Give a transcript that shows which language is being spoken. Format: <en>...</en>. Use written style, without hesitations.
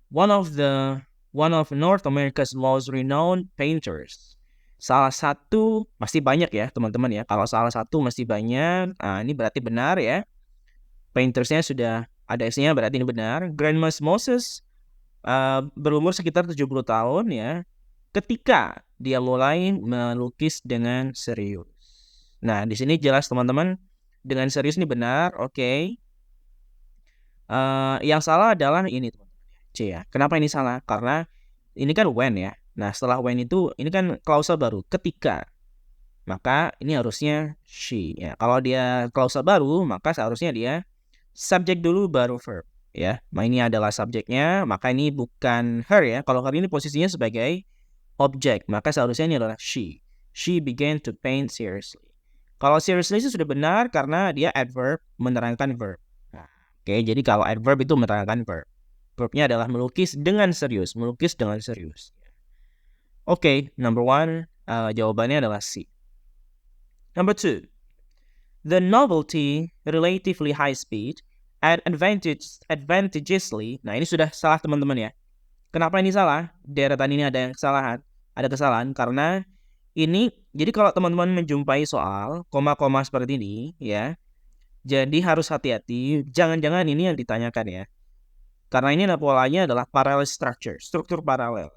<en>One of North America's most renowned painters.</en> <id>Salah satu, masih banyak ya teman-teman ya. Kalau salah satu masih banyak, ini berarti benar ya. Paintersnya sudah ada S-nya, berarti ini benar. Grandmas Moses berumur sekitar 70 tahun ya, ketika dia mulai melukis dengan serius. Nah, di sini jelas teman-teman, dengan serius ini benar, oke. Yang salah adalah ini teman-teman, C ya. Kenapa ini salah? Karena ini kan when ya. Nah, setelah when itu, ini kan klausal baru, ketika. Maka ini harusnya she ya. Kalau dia klausal baru, maka seharusnya dia subjek dulu baru verb ya. Nah, ini adalah subjeknya, maka ini bukan her ya. Kalau her ini posisinya sebagai objek, maka seharusnya ini adalah she.</id> <en>She began to paint seriously.</en> <id>Kalau seriously itu sudah benar karena dia adverb menerangkan verb. Nah, oke, jadi kalau adverb itu menerangkan verb. Verbnya adalah melukis dengan serius, melukis dengan serius. Oke,</id> <en>number one,</en> <id>jawabannya adalah C.</id> <en>Number two, the novelty, relatively high speed, and advantageously.</en> <id>Nah, ini sudah salah teman-teman ya. Kenapa ini salah? Deretan ini ada kesalahan karena ini, jadi kalau teman-teman menjumpai soal koma-koma seperti ini ya, jadi harus hati-hati, jangan-jangan ini yang ditanyakan ya. Karena ini polanya adalah parallel structure, struktur paralel.</id>